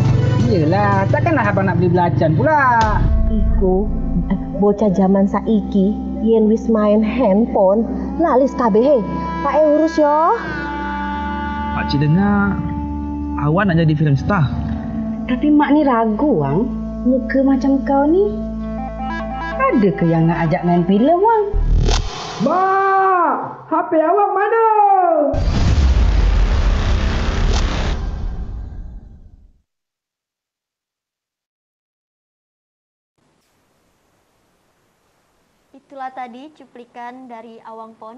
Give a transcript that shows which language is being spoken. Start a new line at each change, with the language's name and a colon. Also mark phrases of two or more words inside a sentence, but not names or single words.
Malay: Iyalah, takkanlah abang nak beli belacan pula.
Javanese: Iku, bocah zaman saiki, yen wis main handphone, lalis kabeh. Pak urus yo.
Malay: Pak Cik dengar, awak nak jadi
English: film star.
Malay: Tapi mak ni ragu Wang, muka macam kau ni. Ada ke yang nak ajak main filem Wang? Mak, HP awak mana?
Indonesian: Itulah tadi cuplikan dari Awang Pons.